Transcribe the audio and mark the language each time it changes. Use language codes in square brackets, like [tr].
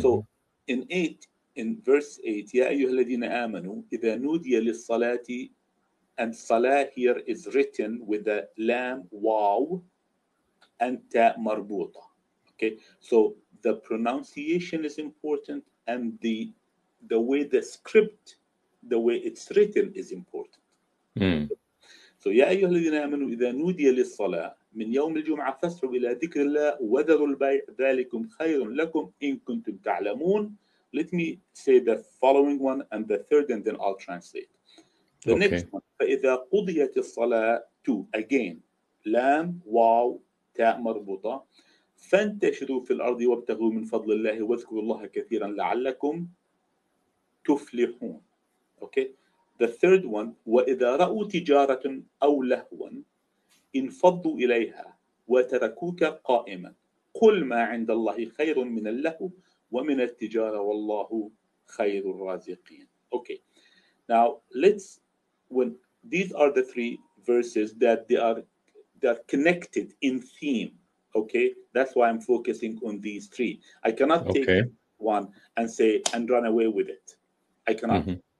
[en] so in 8, in verse 8, [ar] يا أيها الذين آمنوا إذا نودي للصلاة, [en] and salah here is written with the lam, waw, and ta marbuta. Okay, so the pronunciation is important, and the way the script, the way it's written is important. Mm. So [ar] يا أيها الذين آمنوا إذا نودي للصلاة من يوم الجمعة فاسعوا إلى ذكر الله وذروا البيع ذلكم خير لكم إن كنتم تعلمون. [en] Let me say the following one and the third, and then I'll translate. The next Okay. one: [ar] فإذا قضيت الصلاة. [en] Two again, [ar] لام واو تاء مربوطة. فانتشروا في الأرض وابتغوا من فضل الله واذكروا الله كثيرا لعلكم تفلحون. [en] Okay. The third one: [ar] وإذا رأوا تجارة أو لهوا انفضوا إليها وتركوك قائما قل ما عند الله خير من اللهو ومن التجارة والله خير الرازقين. [en] Okay. Now when these are the three verses that they're connected in theme. Okay, that's why I'm focusing on these three. I cannot take Okay. one and say and run away with it. I cannot. Mm-hmm.